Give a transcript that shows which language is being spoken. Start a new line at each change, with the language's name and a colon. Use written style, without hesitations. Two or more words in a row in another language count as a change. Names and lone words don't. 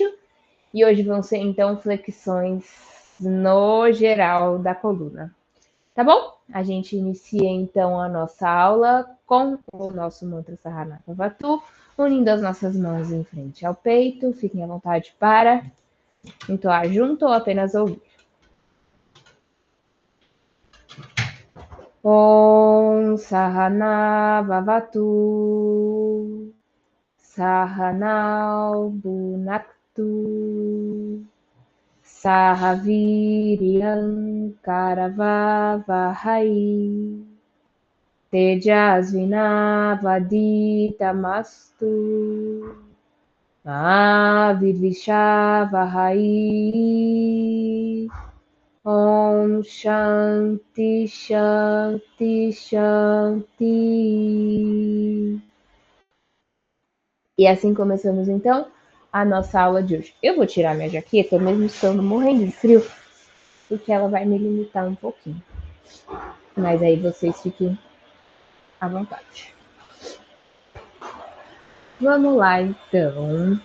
Portuguese: E hoje vão ser então flexões no geral da coluna. Tá bom? A gente inicia então a nossa aula com o nosso mantra Saranaka Vatu, unindo as nossas mãos em frente ao peito. Fiquem à vontade para entoar junto ou apenas ouvir.
Sanskrit: Om Sahana Vavatu Sahanau Bunaktu Sahaviriam Karavavahai Tejasvinavaditamastu Avivishavahai Om Shanti Shanti Shanti.
Portuguese: E assim começamos então a nossa aula de hoje. Eu vou tirar minha jaqueta, mesmo estando morrendo de frio, porque ela vai me limitar um pouquinho. Mas aí vocês fiquem à vontade. Vamos lá, então.